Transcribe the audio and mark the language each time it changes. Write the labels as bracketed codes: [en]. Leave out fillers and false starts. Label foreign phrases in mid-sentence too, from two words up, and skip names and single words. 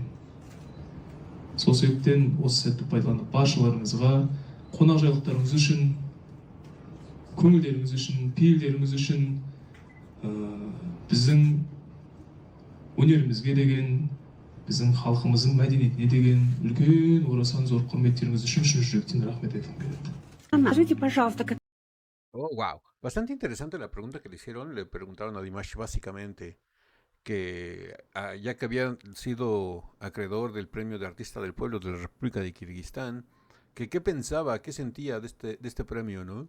[kk] Сол себептен осы сәтті пайдаланып баршаларыңызға қонақжайлықтарыңыз үшін, көңілдеріңіз үшін, пейілдеріңіз үшін, біздің өнерімізге деген, біздің халқымыздың мәдениетіне деген үлкен орасан зор құрметтеріңіз үшін шын жүректен рахмет айтқым келеді. [ru] Скажите, пожалуйста, [es] Oh, wow. Bastante interesante la pregunta que le hicieron. Le preguntaron a Dimash básicamente que ya que había sido acreedor del premio de artista del pueblo de la República de Kirguistán, que qué pensaba, qué sentía de este premio, ¿no?